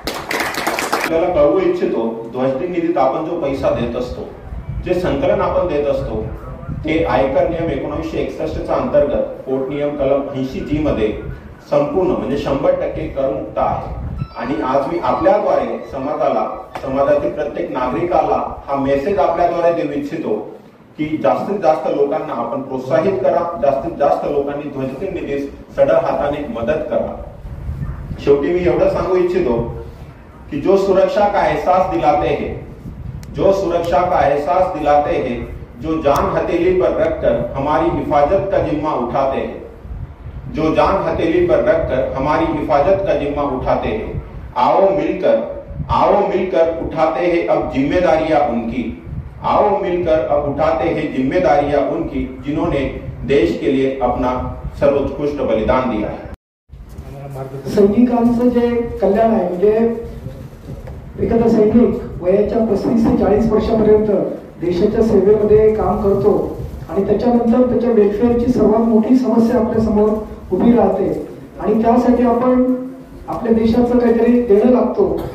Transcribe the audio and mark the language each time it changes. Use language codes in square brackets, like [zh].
[mr] आपल्याला कळवू इच्छितो, ध्वजदिन निधीत आपण जो पैसा देत असतो, जे संकलन आपण देत असतो, ते आयकर नियम 1961 अंतर्गत पोट नियम कलम 80G मध्ये संपूर्ण म्हणजे 100% करमुक्त आहे. आणि आज मी आपल्याद्वारे समाजातील प्रत्येक नागरिकाला हा मेसेज आपल्याद्वारे देऊ इच्छितो की जास्तीत जास्त लोकांना आपण प्रोत्साहित करा, जास्तीत जास्त लोकांनी ध्वजदिन निधीस सढळ हाताने मदत करा. शेवटी मी एवढं सांगू इच्छितो कि [hi] जो सुरक्षा का एहसास दिलाते हैं, जो सुरक्षा का एहसास दिलाते हैं, जो जान हथेली पर रखकर हमारी हिफाजत का जिम्मा उठाते हैं, जो जान हथेली पर रखकर हमारी हिफाजत का जिम्मा उठाते हैं, आओ मिलकर उठाते हैं अब जिम्मेदारियां उनकी, आओ मिलकर अब उठाते हैं जिम्मेदारियां उनकी जिन्होंने देश के लिए अपना सर्वोत्कृष्ट बलिदान दिया है. [mr] सैनिकांचं जे कल्याण आहे म्हणजे एखादा सैनिक वयाच्या 35 ते 40 वर्षापर्यंत देशाच्या सेवेमध्ये काम करतो आणि त्याच्यानंतर त्याच्या वेलफेअरची सर्वात मोठी समस्या आपल्या समोर उभी राहते आणि त्यासाठी आपण आपल्या देशाचं काहीतरी देणं लागतो.